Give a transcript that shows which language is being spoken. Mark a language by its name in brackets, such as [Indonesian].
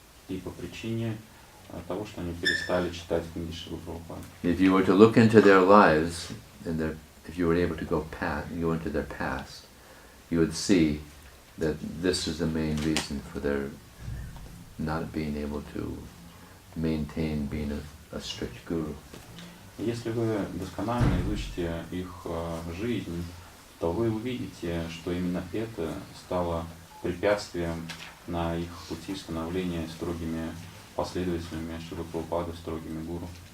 [Russian] И по причине того, что они перестали читать книги Шрилы Прабхупады. [English] If you were to look into their lives, if you were able to go into their past, you would see that this is the main reason for their not being able to maintain being a strict guru. [Russian] Если вы досконально изучите их жизнь, то вы увидите, что именно это стало препятствием на их пути становления строгими последователями Шрилы Прабхупады, строгими гуру.